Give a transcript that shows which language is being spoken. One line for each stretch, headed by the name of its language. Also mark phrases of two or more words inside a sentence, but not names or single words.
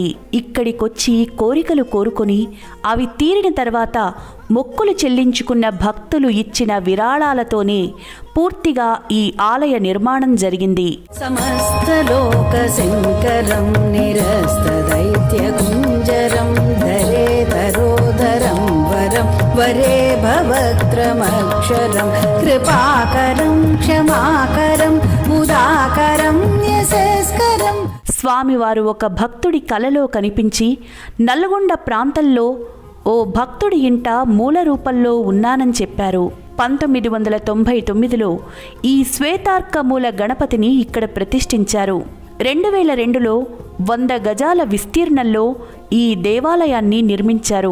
Telugu: ఇక్కడికొచ్చి కోరికలు కోరుకొని అవి తీరిన తర్వాత మొక్కులు చెల్లించుకున్న భక్తులు ఇచ్చిన విరాళాలతోనే పూర్తిగా ఈ ఆలయ నిర్మాణం జరిగింది.
Sanskrit: సమస్త లోక శంకరం నిరస్త దైత్య కుంజరం वरे भवक्त्रमक्षरं कृपाकरं क्षमाकरं मुदाकरं यशस्करम्.
Telugu: స్వామివారు ఒక భక్తుడి కలలో కనిపించి నల్గొండ ప్రాంతంలో ఓ భక్తుడి ఇంట మూల రూపంలో ఉన్నానని చెప్పారు. 1999లో ఈ శ్వేతార్క మూల గణపతిని ఇక్కడ ప్రతిష్ఠించారు. 2002లో 100 గజాల విస్తీర్ణంలో ఈ దేవాలయాన్ని నిర్మించారు.